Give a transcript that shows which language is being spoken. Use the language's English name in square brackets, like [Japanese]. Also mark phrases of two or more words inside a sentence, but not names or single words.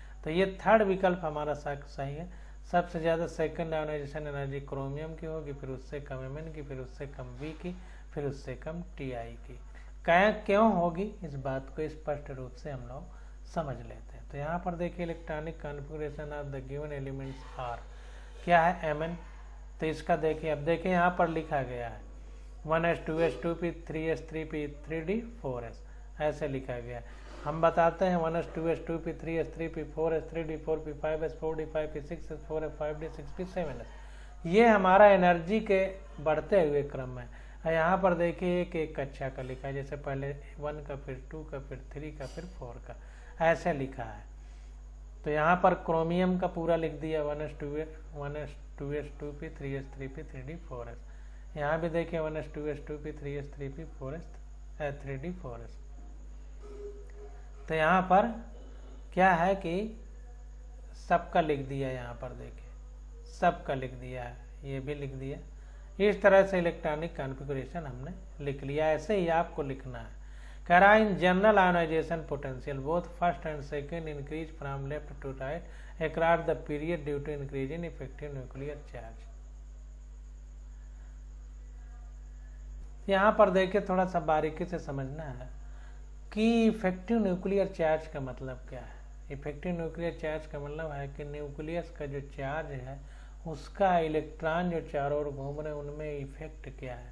[Hindi] तो ये थर्ड विकल्प हमारा सही है। सबसे ज़्यादा [English] second ionization energy [Hindi] क्रोमियम की होगी, फिर उससे कम Mn की, फिर उससे कम V की, फिर उससे कम Ti की। क्यों होगी इस बात को स्पष्ट रूप से हम लोग समझ लेते हैं। तो यहाँ पर देखिए [English] electronic configuration of the given elements are [Hindi] क्या है Mn। तो इसका देखिए, अब देखिए यहाँ पर लिखा गया है 1s 2s 2p 3s 3p 3d 4s, ऐसे लिखा गया है। हम बताते हैं 1s 2s 2p 3s 3p 4s 3d 4p 5s 4d 5p 6s 4f 5d 6p 7s। ये हमारा एनर्जी के बढ़ते हुए क्रम है। यहाँ पर देखिए एक कक्षा का लिखा है, जैसे पहले 1 का, फिर 2 का, फिर 3 का, फिर 4 का, ऐसे लिखा है। तो यहाँ पर क्रोमियम का पूरा लिख दिया 1s 2s 2p 3s 3p 3d 4s। यहाँ भी देखिए 1s 2s 2p 3s 3p 4s 3d 4s। तो यहाँ पर क्या है कि सबका लिख दिया, यहाँ पर देखिए सबका लिख दिया है, ये भी लिख दिया। इस तरह से [English] electronic configuration [Hindi] हमने लिख लिया, ऐसे ही आपको लिखना है। कह रहा है [English] in general ionization potential both first and second increase from left to right across the period due to increase in effective nuclear charge. [Hindi] यहाँ पर देखिए थोड़ा सा बारीकी से समझना है कि [English] effective nuclear charge [Hindi] का मतलब क्या है। [English] effective nuclear charge [Hindi] का मतलब है कि न्यूक्लियस का जो चार्ज है उसका इलेक्ट्रॉन जो चारों ओर घूम रहे हैं उनमें इफेक्ट क्या है।